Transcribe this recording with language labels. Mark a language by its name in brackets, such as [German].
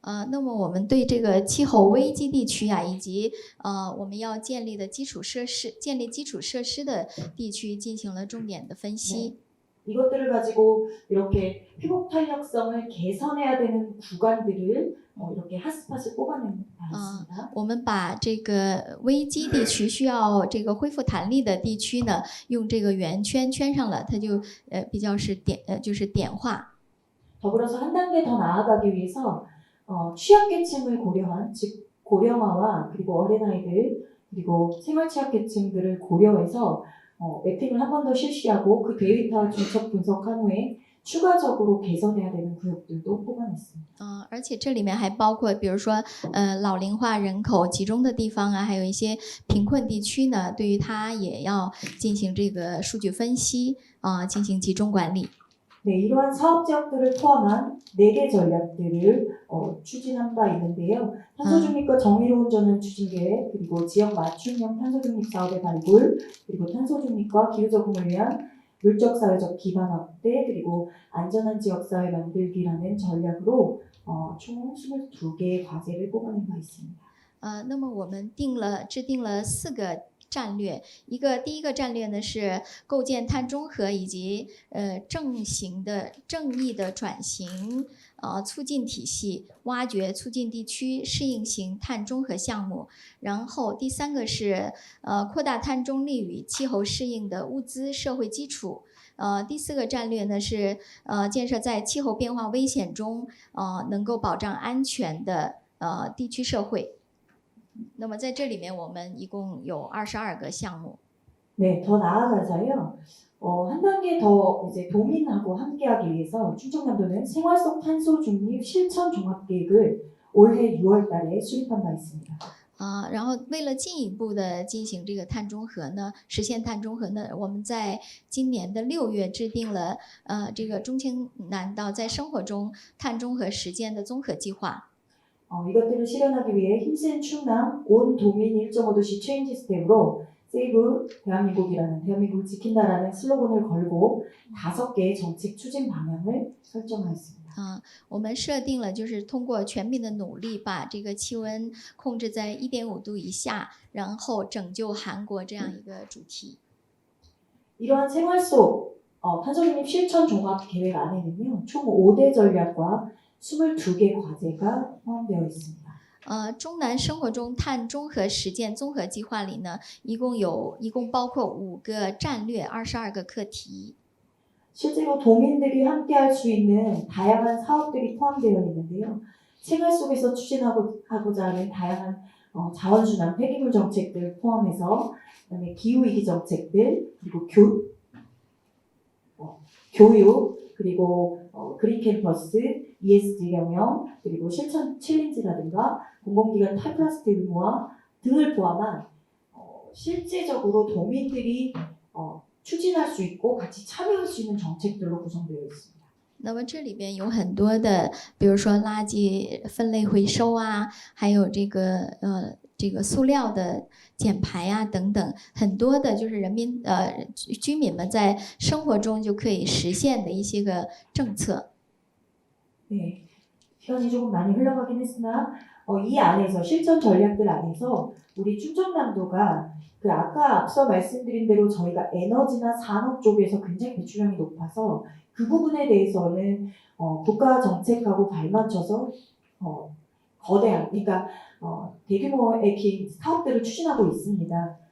[Chinese] 那么我们对这个气候危机地区啊，以及我们要建立基础设施的地区进行了重点的分析。 [Korean] 이것들을 가지고 이렇게 회복 탄력성을 개선해야 되는 구간들을 이렇게 핫스팟을 뽑아낸 바 있습니다. [Chinese] 我们把这个危机地区需要这个恢复弹力的地区呢，用这个圆圈圈上了，它就比较是就是点化。 [Korean] 더불어서 한 단계 더 나아가기 위해서 취약계층을 고려한 즉 고령화와 그리고 어린아이들 그리고 생활취약계층들을 고려해서 매핑을 한 번 더 실시하고 그 데이터 중첩 분석한 후에 추가적으로 개선해야 되는 구역들도 뽑아냈습니다. [Chinese] 而且这里面还包括，比如说老龄化人口集中的地方啊，还有一些贫困地区呢，对于它也要进行这个数据分析进行集中管理。 [Korean] 네, 이러한 사업 지역들을 포함한 4개 전략들을 추진한 바 있는데요. 탄소 중립과 정의로운 전환 추진 계획, 그리고 지역 맞춤형 탄소 중립 사업의 발굴, 그리고 탄소 중립과 기후 적응을 위한 물적 사회적 기반 확대, 그리고 안전한 지역 사회 만들기라는 전략으로 총 22개의 과제를 뽑아낸 바 있습니다. [Chinese] 那么我们制定了4个战略，第一个战略呢是构建碳中和以及正义的转型促进体系，挖掘促进地区适应型碳中和项目。然后第3个是扩大碳中立与气候适应的物资社会基础。第4个战略呢是建设在气候变化危险中能够保障安全的地区社会。那么在这里面，我们一共有22个项目。 [Korean] 네, 더 나아가서요. 한 단계 더 이제 도민하고 함께하기 위해서 충청남도는 생활 속 탄소 중립 실천 종합 계획을 올해 6월달에 수립한 바 있습니다. [Chinese] 然后为了进一步的进行这个碳中和呢，实现碳中和呢，我们在今年的6月制定了这个中青南道在生活中碳中和实践的综合计划。 [Korean] 이것들을 실현하기 위해 힘센 충남 온 도민 1.5도시 체인지 스텝으로 세이브 대한민국이라는 대한민국을 지킨다라는 슬로건을 걸고 5개의 정책 추진 방향을 설정하였습니다. [Chinese] 我们设定了就是通过全民的努力，把这个气温控制在1.5度以下，然后拯救韩国这样一个主题。 [Korean] 이러한 생활 속 탄소 중립 실천 종합 계획 안에는요 총 5대 전략과 22개 과제가 포함되어 있습니다. [Chinese] 中南生活中碳中和实践综合计划里呢，一共包括5个战略，22个课题。 [Korean] 실제로 도민들이 함께할 수 있는 다양한 사업들이 포함되어 있는데요. 생활 속에서 추진하고자 하는 다양한 자원순환 폐기물 정책들 포함해서 그다음에 기후위기 정책들 그리고 교육 그리고 그린 캠퍼스, ESG 경영 그리고 실천 챌린지라든가 공공기관 탈플라스틱 의무화 등을 포함한 실제적으로 도민들이 추진할 수 있고 같이 참여할 수 있는 정책들로 구성되어 있습니다. [Chinese] 那么这里边有很多的，比如说垃圾分类回收啊，还有这个塑料的减排啊等等，很多的就是居民们在生活中就可以实现的一些个政策。 [Korean] 네, 시간이 조금 많이 흘러가긴 했으나 이 안에서 실천 전략들 안에서 우리 충청남도가 그 아까 앞서 말씀드린 대로 저희가 에너지나 산업 쪽에서 굉장히 배출량이 높아서 그 부분에 대해서는 국가 정책하고 발맞춰서 거대한 그러니까 대규모의 사업들을 추진하고 있습니다.